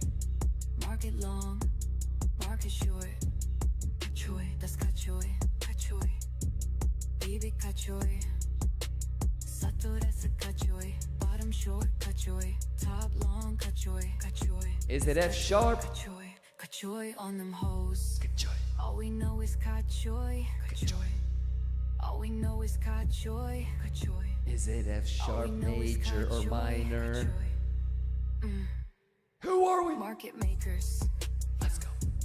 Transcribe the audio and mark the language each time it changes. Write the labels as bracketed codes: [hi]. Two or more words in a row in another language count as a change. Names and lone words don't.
[en] Market long. Market short. Kachoy. That's kachoy. Kachoy. Baby kachoy. Sato, that's a kachoy. Bottom short kachoy. Top long kachoy. Kachoy. Is it F sharp? Kachoy. Kachoy on them hoes. Kachoy. All we know is kachoy. Kachoy. All we know is kachoy. Kachoy. Is it F sharp, major, or minor? Who are we? Market makers. Let's go.